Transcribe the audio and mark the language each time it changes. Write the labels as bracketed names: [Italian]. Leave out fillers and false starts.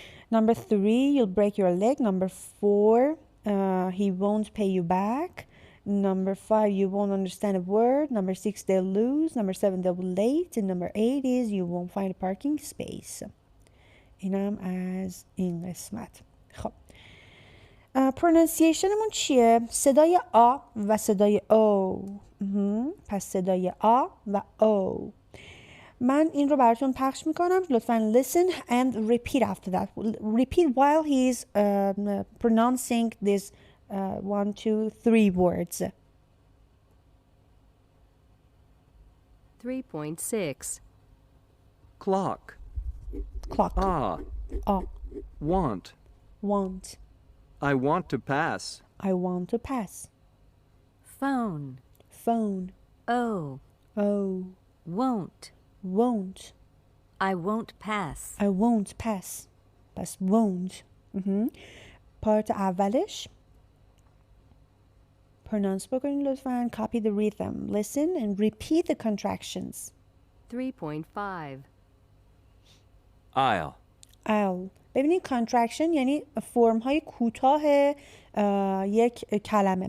[English] Number 3, you'll break your leg. Number 4, he won't pay you back. Number 5, you won't understand a word. Number 6, they'll lose. Number 7, they'll be late. And number 8 is you won't find a parking space. [Persian] اینم از این قسمت. خب pronunciationمون چیه؟ صدای آ و صدای او. پس صدای آ و او. من این رو براتون پخش میکنم. [English] لطفاً listen and repeat after that. Repeat while he's pronouncing these 1, 2, 3 words. 3.6 Clock. Clock. Ah. Want. Want. I want to pass. I want to pass. Phone. Phone. Oh. Won't. Won't. I won't pass. I won't pass. پس won't. [Persian] پارت اولش pronounce بکنین لطفاً. [English] Copy the rhythm. Listen and repeat the contractions. 3.5 I'll. I'll. [Persian] ببینید contraction یعنی فرم های کوتاه یک کلمه.